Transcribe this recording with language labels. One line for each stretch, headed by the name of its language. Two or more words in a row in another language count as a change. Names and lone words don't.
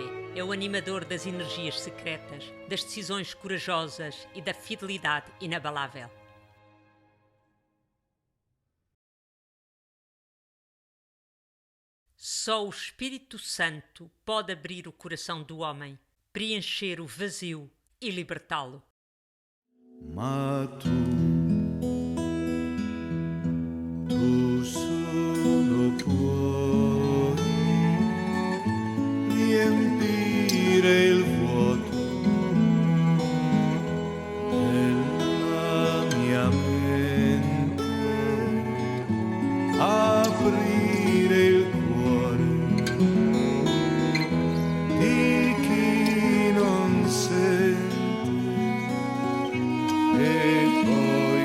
Portuguese: É o animador das energias secretas, das decisões corajosas e da fidelidade inabalável. Só o Espírito Santo pode abrir o coração do homem, preencher o vazio e libertá-lo.
Italian: Ma tu solo puoi riempire il vuoto della mia mente, aprire il cuore di chi non sente e poi